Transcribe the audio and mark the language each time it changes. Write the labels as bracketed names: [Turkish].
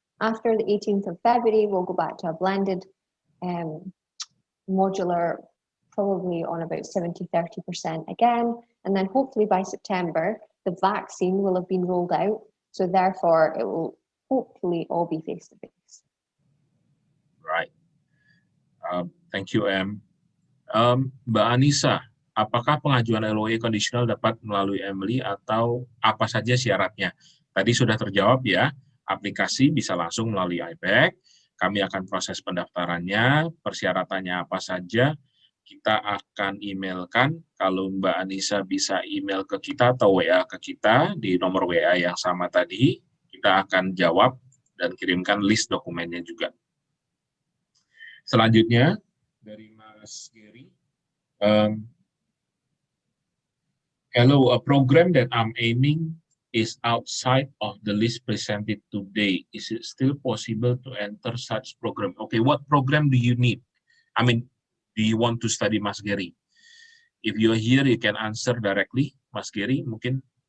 [English] After the 18th of February, we'll go back to a blended modular, probably on about 70-30% again. And then hopefully by September, the vaccine will have been rolled out. So therefore, it will hopefully all be face-to-face. Right. Thank you, Em. [Indonesian] Mbak Anissa, apakah pengajuan LOA conditional dapat melalui Emily atau apa saja syaratnya? Tadi sudah terjawab ya, aplikasi bisa langsung melalui iPad. Kami akan proses pendaftarannya, persyaratannya apa saja, kita akan emailkan. Kalau Mbak Anissa bisa email ke kita atau WA ke kita di nomor WA yang sama tadi, kita akan jawab dan kirimkan list dokumennya juga. Selanjutnya, dari Mas Gary. [English] Hello, a program that I'm aiming is outside of the list presented today. Is it still possible to enter such program? Okay, what program do you need? I mean, do you want to study, Mas Gary? If you're here, you can answer directly, Mas Gary, mungkin.